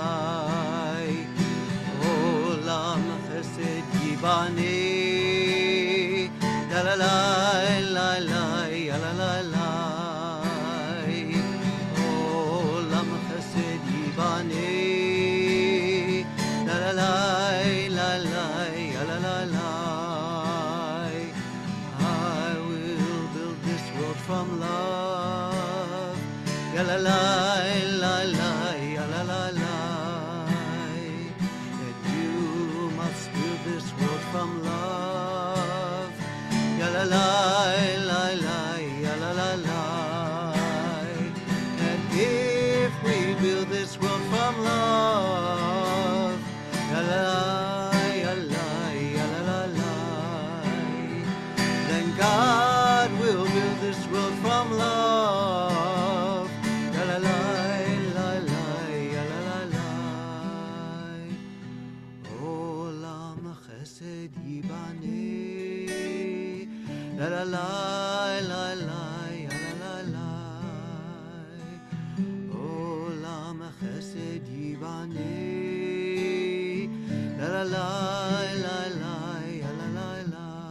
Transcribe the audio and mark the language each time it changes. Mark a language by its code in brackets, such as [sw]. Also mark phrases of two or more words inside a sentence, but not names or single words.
[he] עולם חסד יבנה, la la la la la la la la. עולם חסד יבנה, la la la la la la la la. [en] I will build this world from love, ya la la la la la la la. This world from love, ya la la la la la la la. And if we build this world from love, ya la la la la la, then God will build this world from love, ya la la la la la la. [he] עולם חסד יבנה, la la la la la la la. עולם חסד יבנה, la la la la la la la.